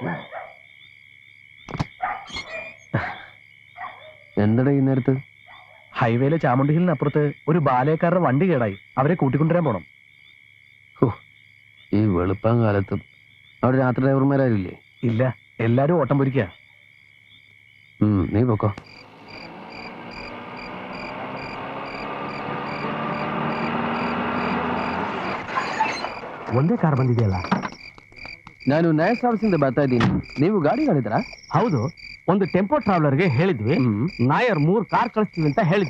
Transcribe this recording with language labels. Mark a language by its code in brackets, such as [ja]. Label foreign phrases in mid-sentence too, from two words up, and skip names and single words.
[ml] എന്തടാ ഈ നേരത്ത്? ഹൈവേയിലെ ചാമുണ്ടി ഹിലിനപ്പുറത്ത് ഒരു ബാലയക്കാരുടെ വണ്ടി കേടായി. അവരെ കൂട്ടിക്കൊണ്ടുവരാൻ പോണം. ഈ വെളുപ്പം കാലത്തും അവിടെ രാത്രി ഡ്രൈവർമാരാരില്ലേ? ഇല്ല, എല്ലാരും ഓട്ടം പൊരിക്കുക. നീ പൊക്കോ. [kn] ಒಂದೇ ಕಾರ್ ಬಂದಿದೆಯಲ್ಲ? ನಾನು ನಯ ಸರ್ವಿಸಿಂದ ಬರ್ತಾ ಇದ್ದೀನಿ. ನೀವು ಗಾಡಿ ಕಳಿದ್ರಾ? ಹೌದು, ಒಂದು ಟೆಂಪೋ ಟ್ರಾವೆಲರ್ಗೆ ಹೇಳಿದ್ವಿ, ನಾಯರ್ 3 ಕಾರ್ ಕಳಿಸ್ತೀವಿ ಅಂತ ಹೇಳಿದ್ರು.